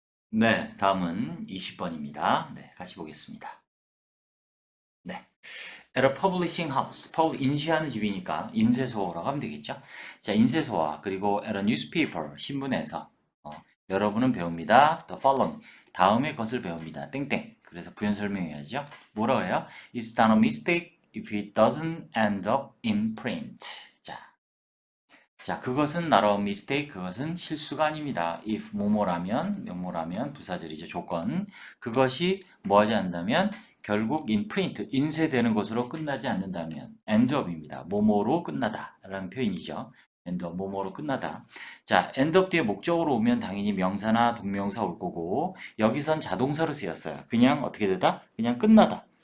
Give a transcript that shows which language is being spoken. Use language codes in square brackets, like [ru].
[ko] 네, 다음은 20번입니다. 네, 같이 보겠습니다. 네. [en] At a publishing house. [ko] 인쇄하는 집이니까 인쇄소라고 하면 되겠죠. 자, 인쇄소와 그리고 at a newspaper. 신문에서 여러분은 배웁니다. [en] The following. [ko] 다음의 것을 배웁니다. 땡땡. 그래서 부연 설명해야죠. 뭐라 그래요? [en] It's not a mistake if it doesn't end up in print. [ko] 자, 그것은 not a mistake. 그것은 실수가 아닙니다. if 뭐뭐라면 부사절이죠. 조건. 그것이 뭐하지 않는다면 결국 in print, 인쇄되는 것으로 끝나지 않는다면 end up입니다. 뭐뭐로 끝나다 라는 표현이죠. end up, 뭐뭐로 끝나다. 자, end up 뒤에 목적으로 오면 당연히 명사나 동명사 올 거고 여기선 자동사로 쓰였어요. 그냥 어떻게 되다? 그냥 끝나다.